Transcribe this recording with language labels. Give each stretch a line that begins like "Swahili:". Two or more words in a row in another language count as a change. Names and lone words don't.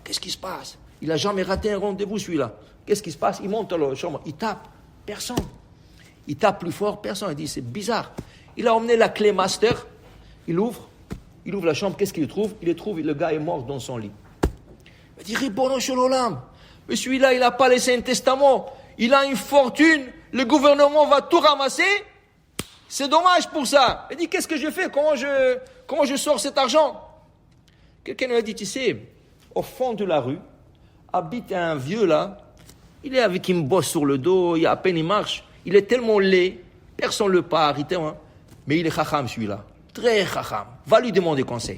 French: Qu'est-ce qui se passe? Il n'a jamais raté un rendez-vous, celui-là. Qu'est-ce qui se passe? Il monte à la chambre, il tape, personne. Il tape plus fort, personne. Il dit, c'est bizarre. Il a emmené la clé master, il ouvre la chambre, qu'est-ce qu'il trouve? Le gars est mort dans son lit. Il dit,
Hebrew: רבונו של עולם,
French: mais celui-là, il n'a pas laissé un testament. Il a une fortune. Le gouvernement va tout ramasser, c'est dommage pour ça. Il dit, qu'est-ce que je fais? Comment je sors cet argent? Quelqu'un lui a dit, tu sais, au fond de la rue, habite un vieux là, il est avec une bosse sur le dos, à peine il marche, il est tellement laid, personne ne le parle, mais il est chacham celui-là, très chacham, va lui demander conseil.